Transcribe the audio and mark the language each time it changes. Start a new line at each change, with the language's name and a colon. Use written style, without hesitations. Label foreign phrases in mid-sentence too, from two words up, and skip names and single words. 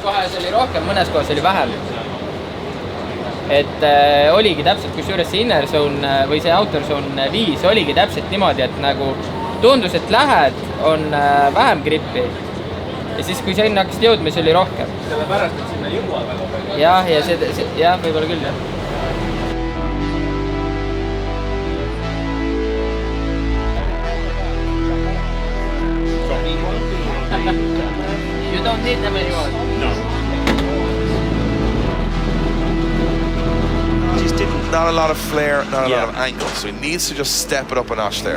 Estonian: Mõnes kohas oli rohkem, mõnes kohas oli vähem. Et oligi täpselt, kus üles see
English: Inner Zone
Estonian: või see
English: Outer Zone
Estonian: 5 oligi täpselt niimoodi, et nagu tundus, et lähed, on vähem grippi. Ja siis, kui sinna hakkasid jõudma, siis oli rohkem. Sellepärast, et sinna jõuab väga palju. Jah, võib-olla küll, jah.
English: You don't need them anymore. No. Just not a lot of flair, not a lot of angle, so he needs to just step it up a notch there.